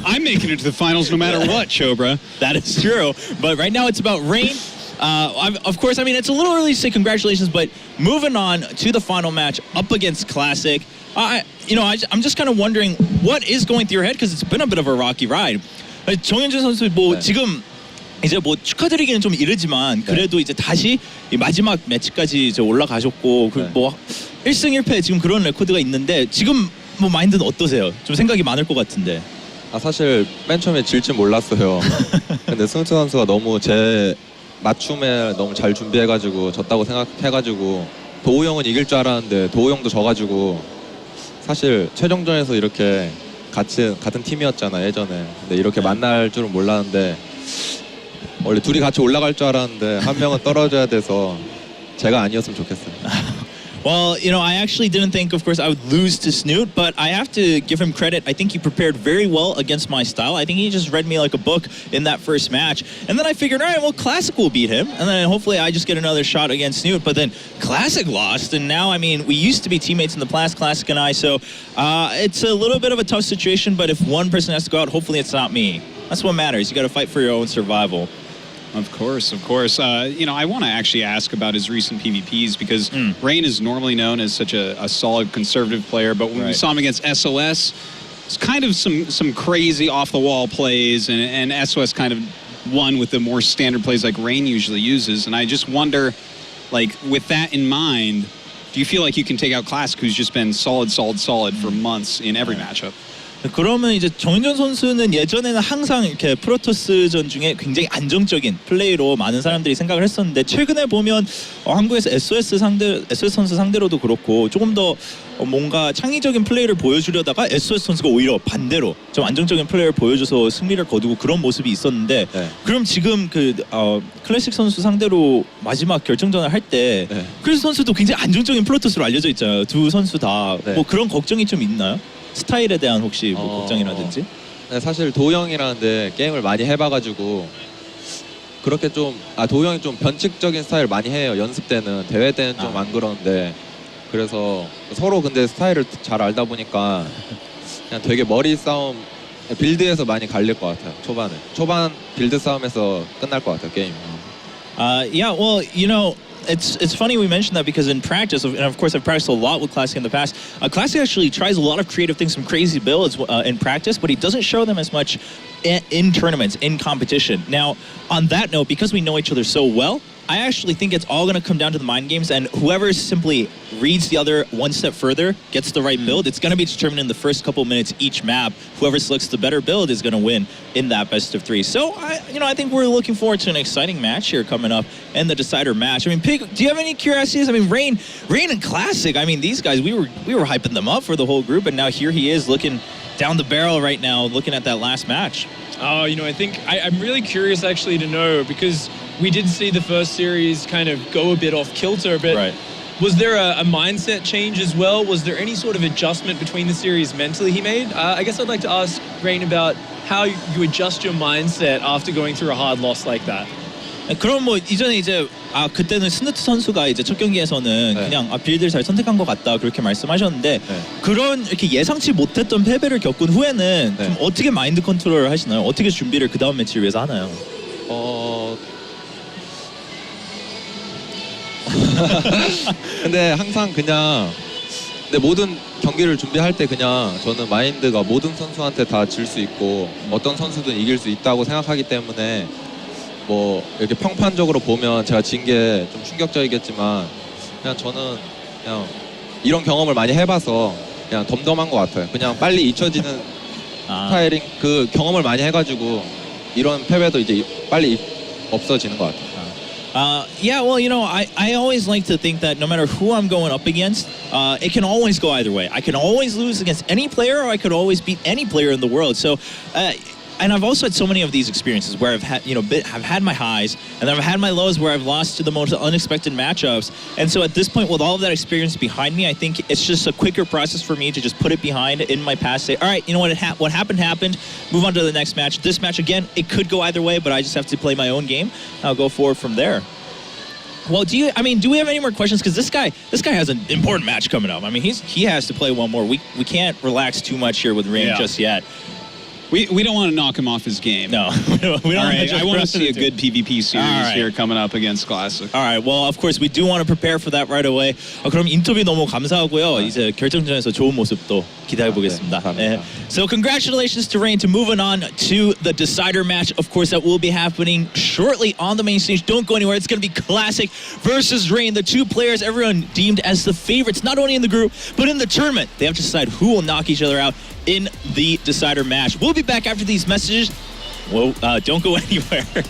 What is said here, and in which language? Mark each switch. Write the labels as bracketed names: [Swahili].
[English] I'm making it to the finals no matter what, Chobra. That is true. But right now, it's about Rain. Of course, I mean, it's a little early to say congratulations, but moving on to the final match up against Classic, I'm just kind of wondering what is going through your head, because it's been a bit of a rocky ride. [Korean] 정현준 선수 지금 이제 축하드리기는 좀 이르지만 그래도 이제 다시 이 마지막 매치까지 이제 올라가셨고 그 1승 1패 지금 그런 레코드가 있는데 지금 마인드는 어떠세요? 좀 생각이 많을 것 같은데. 사실 맨 처음에 질 줄 몰랐어요. 근데 승수 선수가 너무 제 맞춤에 너무 잘 준비해가지고 졌다고 생각해가지고 도우 형은 이길 줄 알았는데 도우 형도 져가지고 사실 최종전에서 이렇게 같은 팀이었잖아 예전에. 근데 이렇게 만날 줄은 몰랐는데 원래 둘이 같이 올라갈 줄 알았는데 한 명은 떨어져야 돼서 제가 아니었으면 좋겠어요. [English] Well, I actually didn't think, of course, I would lose to Snoot, but I have to give him credit. I think he prepared very well against my style. I think he just read me like a book in that first match. And then I figured, all right, well, Classic will beat him. And then hopefully I just get another shot against Snoot. But then Classic lost. And now, I mean, we used to be teammates in the past, Classic and I. So it's a little bit of a tough situation. But if one person has to go out, hopefully it's not me. That's what matters. You got to fight for your own survival. Of course, of course. I want to actually ask about his recent PvPs because Rain is normally known as such a solid conservative player, but when we saw him against SOS, it's kind of some crazy off-the-wall plays, and SOS kind of won with the more standard plays like Rain usually uses. And I just wonder, like, with that in mind, do you feel like you can take out Classic, who's just been solid for months in every matchup? [Korean] 그러면 이제 정윤전 선수는 예전에는 항상 이렇게 프로토스전 중에 굉장히 안정적인 플레이로 많은 사람들이 생각을 했었는데 최근에 보면 한국에서 SOS 선수 상대로도 그렇고 조금 더 뭔가 창의적인 플레이를 보여주려다가 SOS 선수가 오히려 반대로 좀 안정적인 플레이를 보여줘서 승리를 거두고 그런 모습이 있었는데 그럼 지금 클래식 선수 상대로 마지막 결정전을 할 때 클래식 선수도 굉장히 안정적인 프로토스로 알려져 있잖아요. 두 선수 다 뭐 그런 걱정이 좀 있나요? 스타일에 대한 혹시 걱정이라든지? 네, 사실 도우 형이라는데 게임을 많이 해봐가지고 그렇게 도우 형이 좀 변칙적인 스타일 많이 해요. 연습 때는. 대회 때는 좀 안 그러는데 그래서 서로 근데 스타일을 잘 알다 보니까 그냥 되게 머리 싸움 빌드에서 많이 갈릴 것 같아요. 초반 빌드 싸움에서 끝날 것 같아요 게임. [English] Yeah, well, it's funny we mentioned that because in practice, and of course I've practiced a lot with Classic in the past, Classic actually tries a lot of creative things, some crazy builds in practice, but he doesn't show them as much in tournaments, in competition. Now, on that note, because we know each other so well, I actually think it's all going to come down to the mind games, and whoever simply reads the other one step further, gets the right build, it's going to be determined in the first couple minutes each map. Whoever selects the better build is going to win in that best of three. So, I think we're looking forward to an exciting match here coming up in the decider match. I mean, Pig, do you have any curiosities? I mean, Rain and Classic, I mean, these guys, we were hyping them up for the whole group, and now here he is looking down the barrel right now, looking at that last match. Oh, I think I'm really curious actually to know, because we did see the first series kind of go a bit off kilter, but was there a mindset change as well? Was there any sort of adjustment between the series mentally he made? I guess I'd like to ask Rain about how you adjust your mindset after going through a hard loss like that. [Korean] 그럼 뭐 이전에 이제 그때는 스누트 선수가 이제 첫 경기에서는 그냥 빌드를 잘 선택한 것 같다 그렇게 말씀하셨는데 그런 이렇게 예상치 못했던 패배를 겪은 후에는 좀 어떻게 마인드 컨트롤을 하시나요? 어떻게 준비를 그 다음 매치를 위해서 하나요? 근데 항상 그냥 모든 경기를 준비할 때 그냥 저는 마인드가 모든 선수한테 다 질 수 있고 어떤 선수든 이길 수 있다고 생각하기 때문에 뭐 이렇게 평판적으로 보면 제가 진 게 좀 충격적이겠지만 그냥 저는 그냥 이런 경험을 많이 해봐서 그냥 덤덤한 것 같아요. 그냥 빨리 잊혀지는 스타일링 그 경험을 많이 해가지고 이런 패배도 이제 빨리 없어지는 것 같아요. [English] Yeah, well, you know, I always like to think that no matter who I'm going up against, it can always go either way. I can always lose against any player, or I could always beat any player in the world. So, and I've also had so many of these experiences where I've had, you know, I've had my highs, and then I've had my lows where I've lost to the most unexpected matchups. And so at this point, with all of that experience behind me, I think it's just a quicker process for me to just put it behind in my past. Say, all right, you know what? What happened happened. Move on to the next match. This match again, it could go either way, but I just have to play my own game. I'll go forward from there. Well, do we have any more questions? Because this guy has an important match coming up. I mean, he has to play one more. We can't relax too much here with Rain just yet. We don't want to knock him off his game. No, we don't. All right, I want to rush see a into good it. PvP series right. here coming up against Classic. All right. Well, of course, we do want to prepare for that right away. [Korean] 그럼 인터뷰 너무 감사하고요. 이제 결정전에서 좋은 모습도 기대해 보겠습니다. 감사합니다. [English] So congratulations to Rain to moving on to the decider match. Of course, that will be happening shortly on the main stage. Don't go anywhere. It's going to be Classic versus Rain, the two players everyone deemed as the favorites, not only in the group but in the tournament. They have to decide who will knock each other out in the decider match. We'll be back after these messages. Well, don't go anywhere.